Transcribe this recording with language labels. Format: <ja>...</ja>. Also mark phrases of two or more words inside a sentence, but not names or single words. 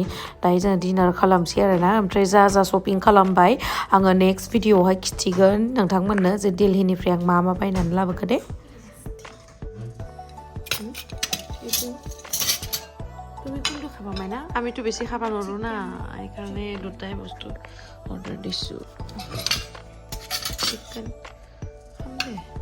<brx>दायो जों डिनार खालामसै आरोना ओमफ्राय जा शपिं खालामबाय आङो नेक्स्ट भिडिअआवहाय खिथिगोन नोंथांमोननो जे दिल्लीनिफ्राय आं मा बायनानै लाबोखो दे</brx> <as>তুমি কোনটো খাবা মাইনা আমিতো বেছি খাব নোৱাৰো না সেইকাৰণে দুটাই বস্তু অৰ্ডাৰ দিছোঁ চিকেন খাম দে</as>